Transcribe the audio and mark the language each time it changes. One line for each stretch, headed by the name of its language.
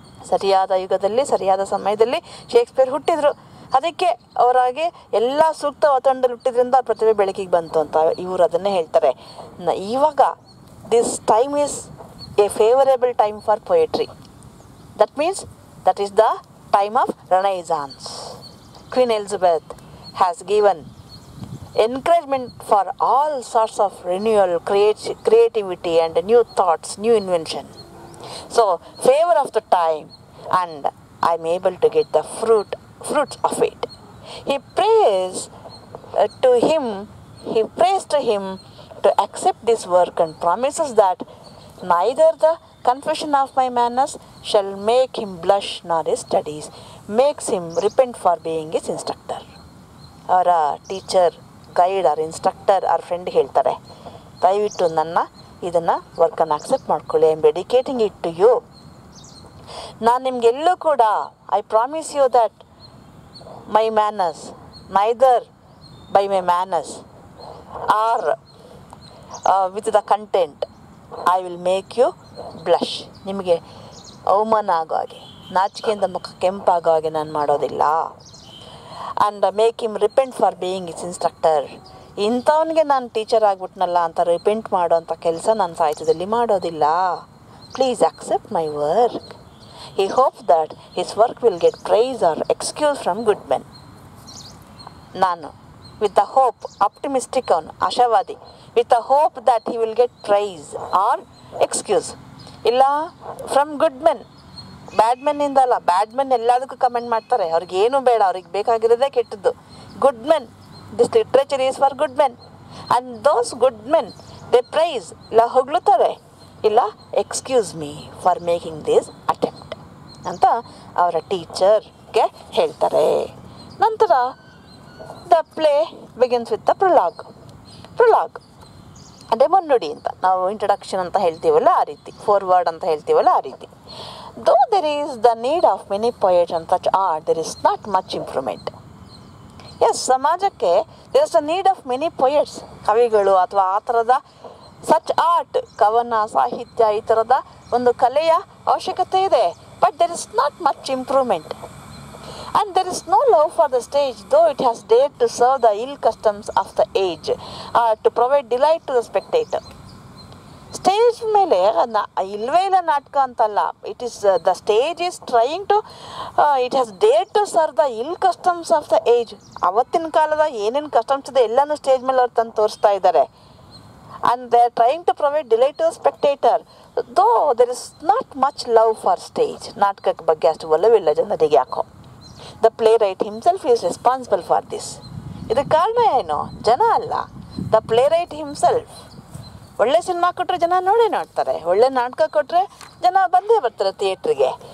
Kannada: ಸರಿಯಾದ ಯುಗದಲ್ಲಿ ಸರಿಯಾದ ಸಮಯದಲ್ಲಿ ಶೇಕ್ಸ್ಪಿಯರ್ ಹುಟ್ಟಿದ್ರು. ಅದಕ್ಕೆ ಅವರಾಗೆ ಎಲ್ಲ ಸೂಕ್ತ ವಾತಾವರಣದಲ್ಲಿ ಹುಟ್ಟಿದ್ರಿಂದ ಪ್ರತಿಭೆ ಬೆಳಕಿಗೆ ಬಂತು ಅಂತ ಇವರು ಅದನ್ನೇ ಹೇಳ್ತಾರೆ.
English: ಇವಾಗ this time is a favourable time for poetry. That means that is the time of Renaissance. Queen Elizabeth has given encouragement for all sorts of renewal, creativity and new thoughts, new invention. So, favor of the time, and I am able to get the fruits of it. He prays to him to accept this work and promises that neither the confession of my manners shall make him blush nor his studies makes him repent for being his instructor.
Kannada: ಅವರ teacher, guide R instructor R friend ಹೇಳ್ತಾರೆ, ದಯವಿಟ್ಟು ಇದನ್ನು ವರ್ಕನ್ನು accept ಮಾಡ್ಕೊಳ್ಳಿ.
English: I am dedicating it to you.
Kannada: ನಾನು ನಿಮಗೆಲ್ಲೂ ಕೂಡ
English: I promise you that my manners neither by my manners or with the content I will make you blush.
Kannada: ನಿಮಗೆ ಅವಮಾನ ಆಗೋ ಹಾಗೆ, ನಾಚಿಕೆಯಿಂದ ಮುಖ ಕೆಂಪಾಗೋ ಹಾಗೆ ನಾನು ಮಾಡೋದಿಲ್ಲ.
English: And make him repent for being is instructor.
Kannada: ಇಂಥವನಿಗೆ ನಾನು ಟೀಚರ್ ಆಗಿಬಿಟ್ನಲ್ಲ ಅಂತ ರಿಪೆಂಟ್ ಮಾಡೋಂಥ ಕೆಲಸ ನಾನು ಸಾಹಿತ್ಯದಲ್ಲಿ ಮಾಡೋದಿಲ್ಲ.
English: Please accept my work. He hopes that his work will get praise or excuse from good men. ನಾನು with the hope, optimistic
Kannada: ಅವನು, ಆಶಾವಾದಿ,
English: with the hope that he will get praise or excuse. ಇಲ್ಲ from good men,
Kannada: ಬ್ಯಾಡ್ ಮೆನ್ನಿಂದ ಅಲ್ಲ. ಬ್ಯಾಡ್ men ಎಲ್ಲದಕ್ಕೂ comment ಮಾಡ್ತಾರೆ, ಅವ್ರಿಗೆ ಏನೂ ಬೇಡ, ಅವ್ರಿಗೆ ಬೇಕಾಗಿರೋದೇ ಕೆಟ್ಟದ್ದು.
English: Good men, this literature is for good men. And those good men they praise,
Kannada: ಇಲ್ಲ ಹೊಗಳುತ್ತಾರೆ, ಇಲ್ಲ
English: excuse me for making this attempt
Kannada: ಅಂತ ಅವರ ಟೀಚರ್ಗೆ ಹೇಳ್ತಾರೆ.
English: ನಂತರ the play begins with the prologue.
Kannada: ಅಂದರೆ ಮುನ್ನುಡಿ ಅಂತ ನಾವು ಇಂಟ್ರಡಕ್ಷನ್ ಅಂತ ಹೇಳ್ತೀವಲ್ಲ ಆ ರೀತಿ, ಫಾರ್ವರ್ಡ್ ಅಂತ ಹೇಳ್ತೀವಲ್ಲ ಆ ರೀತಿ.
English: Though there is the need of many poets and such art, there is not much improvement.
Kannada: S, ಸಮಾಜಕ್ಕೆ
English: there is the need of many poets,
Kannada: ಕವಿಗಳು ಅಥವಾ ಆ ಥರದ ಸಚ್ ಆರ್ಟ್, ಕವನ ಸಾಹಿತ್ಯ, ಈ ಥರದ ಒಂದು ಕಲೆಯ ಅವಶ್ಯಕತೆ ಇದೆ.
English: But there is not much improvement. And there is no love for the stage, though it has dared to serve the ill customs of the age, to provide delight to the spectator.
Kannada: Stage ಮೇಲೆ ಇಲ್ವೇ ಇಲ್ಲ ನಾಟಕ ಅಂತಲ್ಲ.
English: It is the stage is trying to it has dare to serve the ill customs of the age.
Kannada: ಅವತ್ತಿನ ಕಾಲದ ಏನೇನು customs ಇದೆ ಎಲ್ಲನೂ ಸ್ಟೇಜ್ ಮೇಲೆ ಅವ್ರು ತಂದು ತೋರಿಸ್ತಾ ಇದ್ದಾರೆ.
English: And they are trying to provide delight to the spectator, though there is not much love for stage.
Kannada: ನಾಟಕಕ್ಕೆ ಬಗ್ಗೆ ಅಷ್ಟು ಒಲವಿಲ್ಲ ಜನರಿಗೆ ಯಾಕೋ.
English: The playwright himself is responsible for this.
Kannada: ಇದಕ್ಕೆ ಕಾರಣ ಏನು? ಜನ ಅಲ್ಲ,
English: The playwright himself.
Kannada: ಒಳ್ಳೆ ಸಿನಿಮಾ ಕೊಟ್ಟರೆ ಜನ ನೋಡ್ತಾರೆ, ಒಳ್ಳೆ ನಾಟಕ ಕೊಟ್ಟರೆ ಜನ ಬಂದೇ ಬರ್ತಾರೆ ಥಿಯೇಟ್ರಿಗೆ.